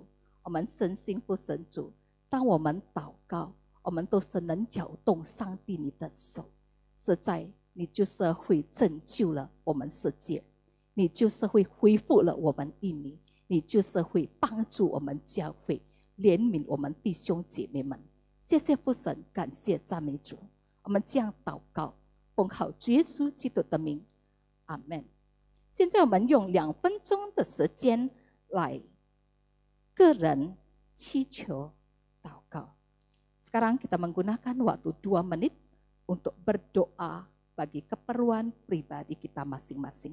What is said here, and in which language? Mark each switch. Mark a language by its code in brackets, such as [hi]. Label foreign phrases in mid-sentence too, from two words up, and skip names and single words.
[zh] 我们深信父神主，当我们祷告，我们都是能摇动上帝你的手，实在你就是会拯救了我们世界，你就是会恢复了我们印尼，你就是会帮助我们教会，怜悯我们弟兄姐妹们。谢谢父神，感谢赞美主。我我们这样祷告，奉靠主耶稣基督的名，阿门。现在我们用2分钟的时间来个人祈求祷告。 [id] Sekarang kita menggunakan waktu 2 menit untuk berdoa bagi keperluan pribadi kita masing-masing.